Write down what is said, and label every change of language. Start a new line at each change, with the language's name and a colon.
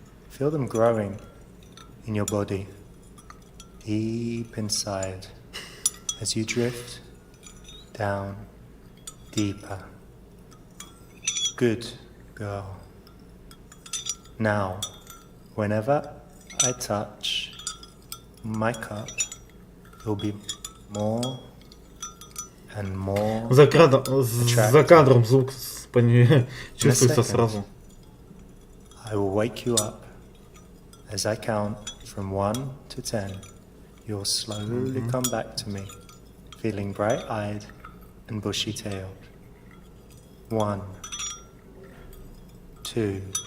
English: Feel them growing in your body, deep inside, as you drift down deeper. Good girl. Now, whenever I touch my cup, you'll be more and more.
Russian: За кадром звук чувствуется сразу.
English: I will wake you up as I count from 1 to 10. You'll slowly come back to me, feeling bright-eyed and bushy-tailed. 1, 2.